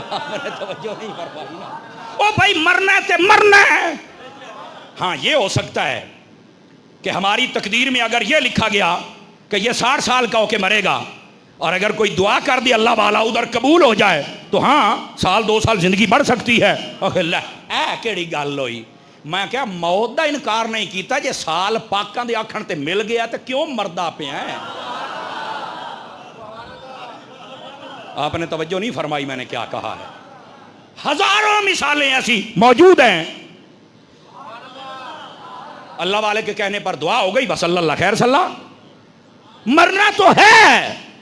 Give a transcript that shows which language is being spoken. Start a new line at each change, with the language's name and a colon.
Urdu: میں نے توجہ نہیں فرمائی نا.
Punjabi: او بھائی مرنا ہے
Urdu: تے مرنا ہے. ہاں یہ ہو سکتا ہے کہ ہماری تقدیر میں اگر یہ لکھا گیا کہ یہ 60 سال کا ہو کے مرے گا, اور اگر کوئی دعا کر دی اللہ والا ادھر قبول ہو جائے تو ہاں 1-2 سال زندگی بڑھ سکتی ہے.
Punjabi: اے کیڑی گل ہوئی, میں کیا موت دا انکار نہیں کیتا, جے سال پاکاں دے آکھن تے مل گیا تو کیوں مردا پیا ہے.
Urdu: آپ نے توجہ نہیں فرمائی میں نے کیا کہا ہے. ہزاروں مثالیں ایسی موجود ہیں. اللہ والے کے کہنے پر دعا ہو گئی, بس اللہ خیر صلاح. مرنا تو ہے.